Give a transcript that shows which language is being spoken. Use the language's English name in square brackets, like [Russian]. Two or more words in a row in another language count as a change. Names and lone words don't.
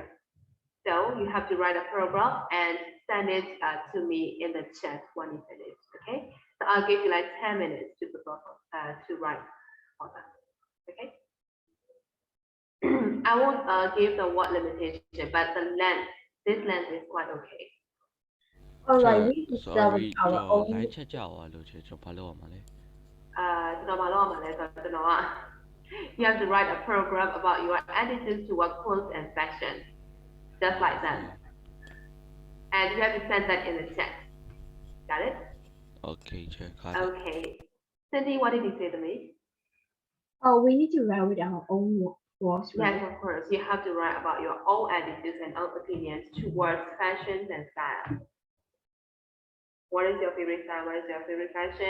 [English] So you have to write a paragraph and send it to me in the chat when you finish. Okay, so I'll give you like 10 minutes to write all that. Okay. I won't give the word limitation, but the length, this length is quite okay. Alright, we need to start with sorry our [Burmese] ကျွန်တော် [English] own. [Burmese] line ချက်ကြအောင်လို့ကျွန်တော်ဘာလုပ်ရမှာလဲ ကျွန်တော်ဘာလုပ်ရမှာလဲဆိုတော့ကျွန်တော်က [English] you have to write a program about your attitudes toward clothes and fashion, just like that. And you have to send that in the chat. Got it? [Burmese] Okay ချက်ခါ [English] Okay. Cindy, what did you say to me? Oh, we need to write with our own words, Yes, right? of course. You have to write about your own attitudes and own opinions towards fashions and style. What is your favorite style? What is your favorite fashion?